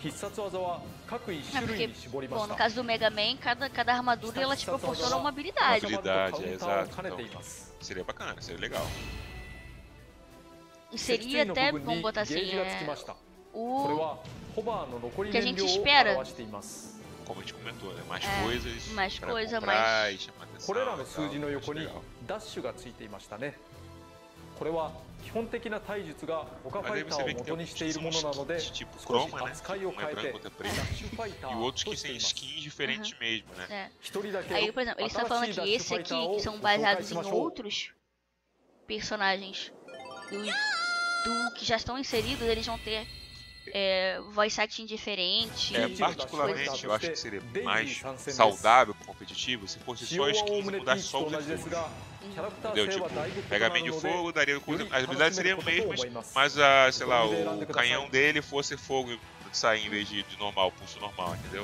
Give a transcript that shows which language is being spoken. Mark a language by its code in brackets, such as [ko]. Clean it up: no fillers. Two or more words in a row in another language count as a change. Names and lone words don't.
[pt] porque, bom, no caso do Mega Man, cada armadura ela te proporciona uma habilidade. Habilidade, exato. Então, seria bacana, seria legal. E seria até, vamos botar assim, o que a gente espera. Como a gente comentou, né? Mais coisas, mais coisa, mais... [ja] これらの数字の横にダッシュがついていましたね。これは基本的な体術が他ファイターを元にしているものなので、少し扱いを変えてダッシュファイターとしています。 [pt] Aí, por exemplo, eles estão falando que esse aqui, que são baseados em outros personagens do que já estão inseridos, eles vão ter [en] voice acting [pt] diferente. Particularmente, eu acho que seria mais saudável pro competitivo se fosse só skins e mudasse só os efeitos. Entendeu? Tipo, Mega Man de fogo, daria coisa. As habilidades seriam mesmas, mas sei lá, o canhão dele fosse fogo de sair em vez de normal, pulso normal, entendeu?